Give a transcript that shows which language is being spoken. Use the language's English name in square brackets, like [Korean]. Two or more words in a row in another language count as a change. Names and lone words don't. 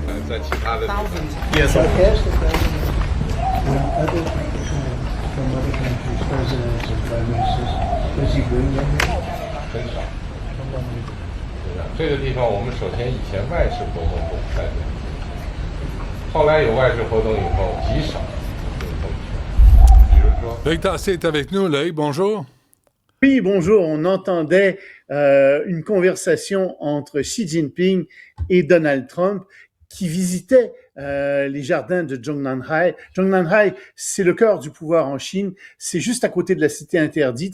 [Chinese] 在其他的地方。 [English] Yes. I asked the president when other from other countries, presidents and prime ministers, does he bring them here? [Chinese] 很少。这个地方我们首先以前外事活动都不在这里，后来有外事活动以后极少就这么去。比如说， [French] Loïc Tassé est avec nous. Loïc, bonjour. Oui, bonjour. On entendait une conversation entre Xi Jinping et Donald Trump qui visitaient les jardins de Zhongnanhai. Zhongnanhai, c'est le cœur du pouvoir en Chine. C'est juste à côté de la cité interdite.